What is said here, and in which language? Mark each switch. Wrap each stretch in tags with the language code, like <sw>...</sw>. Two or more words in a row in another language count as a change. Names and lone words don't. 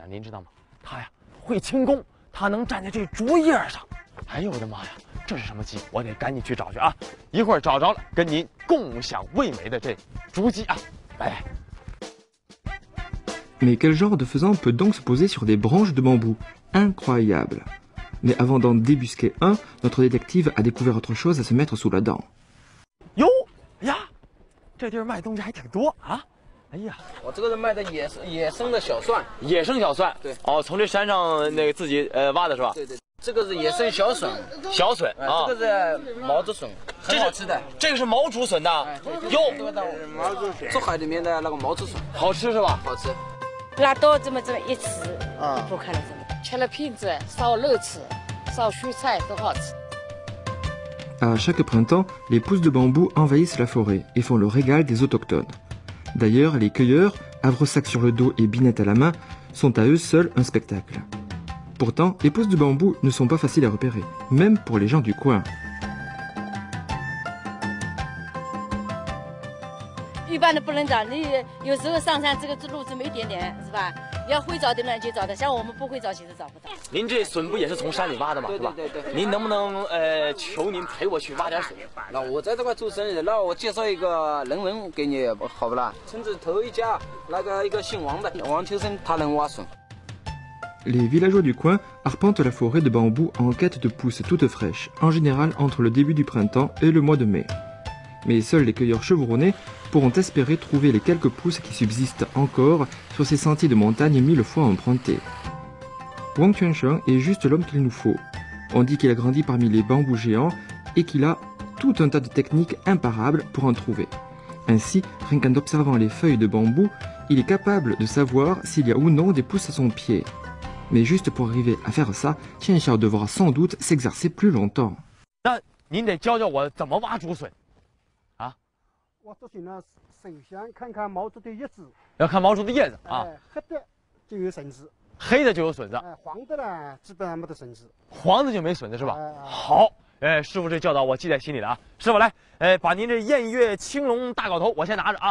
<zh>您知道吗？它呀会轻功，它能站在这竹叶上。哎呦我的妈呀，这是什么鸡？我得赶紧去找去啊！一会儿找着了，跟您共享味美的这竹鸡啊！来。</zh> <fr>Mais quel genre de faisan peut donc se poser sur des branches de bambou? Incroyable! Mais avant d'en débusquer un, notre détective a découvert autre chose à se mettre sous la dent.</fr> <zh>哟呀，这地儿卖东西还挺多啊！哎呀，我这个是卖的野生的小蒜，野生小蒜。对，哦，从这山上那个自己挖的是吧？对对，这个是野生小笋，小笋啊，这个是毛竹笋，很好吃的。这个是毛竹笋的，哟，毛竹笋，竹海里面的那个毛竹笋，好吃是吧？好吃。拿刀这么一吃，不看了这么，切了片子烧肉吃，烧蔬菜都好吃。</zh> <fr>À chaque printemps, les pousses de bambou envahissent la forêt et font le régal des autochtones. D'ailleurs, les cueilleurs, havresac sur le dos et binette à la main, sont à eux seuls un spectacle. Pourtant, les pousses de bambou ne sont pas faciles à repérer, même pour les gens du coin.</fr> <zh>一般的不能找，你有时候上山这个路这么一点点，是吧？要会找的人就找的，像我们不会找，其实找不到。您这笋不也是从山里挖的吗？对是吧？对对对。您能不能求您陪我去挖点笋？那我在这块做生意，那我介绍一个人给你，好不啦？村子头一家那个一个姓王的王秋生，他能挖笋。</zh> <fr>Les villageois du coin arpentent la forêt de bambou en quête de pousses toutes fraîches, en général entre le début du printemps et le mois de mai. Mais seuls les cueilleurs chevronnés pourront espérer trouver les quelques pousses qui subsistent encore sur ces sentiers de montagne 1000 fois empruntés. Wang Quansheng est juste l'homme qu'il nous faut. On dit qu'il a grandi parmi les bambous géants et qu'il a tout un tas de techniques imparables pour en trouver. Ainsi, rien qu'en observant les feuilles de bambou, il est capable de savoir s'il y a ou non des pousses à son pied. Mais juste pour arriver à faire ça, Qian Xiao devra sans doute s'exercer plus longtemps.</fr> <zh>那您得教教我怎么挖竹笋。挖竹笋呢，首先看看毛竹的叶子，要看毛竹的叶子啊，黑的就有笋子，黑的就有笋子，黄的呢基本上没得笋子，黄的就没笋子是吧？好，师傅这教导我记在心里了啊。师傅来，把您这偃月青龙大镐头我先拿着啊，</zh>